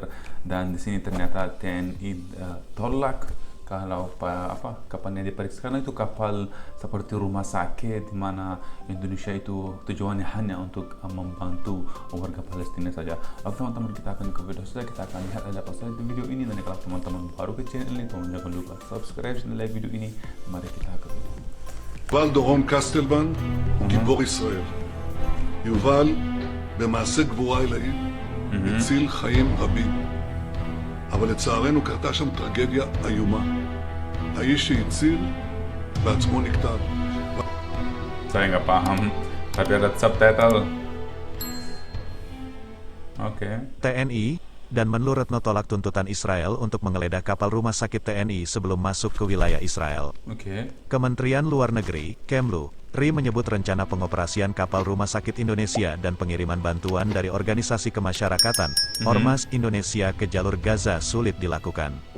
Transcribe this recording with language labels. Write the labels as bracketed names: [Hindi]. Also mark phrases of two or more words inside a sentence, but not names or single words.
[Indonesian] Dan di sini ternyata TNI tolak kalau kapalnya diperiksa, karena itu kapal seperti rumah sakit di mana Indonesia itu tujuannya hanya untuk membantu warga Palestina saja. Oke teman-teman, kita akan ke video saja, kita akan lihat ada apa saja di video ini. Dan kalau teman-teman baru ke channel ini, tolong jangan lupa subscribe dan like video ini. Mari kita ke video. [Hebrew] יובל דורון קסטלמן הוא גיבור ישראל. יובל במעשה גבורה עילאי הציל חיים רבים. אבל לצערנו קרתה שם טרגדיה איומה. האיש שהציל בעצמו נקטל. [Indonesian] Saya nggak paham, tapi ada subtitle. Oke. TNI dan Menlu Retno tolak tuntutan Israel untuk menggeledah kapal rumah sakit TNI sebelum masuk ke wilayah Israel. Oke. Kementerian Luar Negeri, Kemlu, RI menyebut rencana pengoperasian kapal rumah sakit Indonesia dan pengiriman bantuan dari organisasi kemasyarakatan, Ormas Indonesia ke jalur Gaza sulit dilakukan.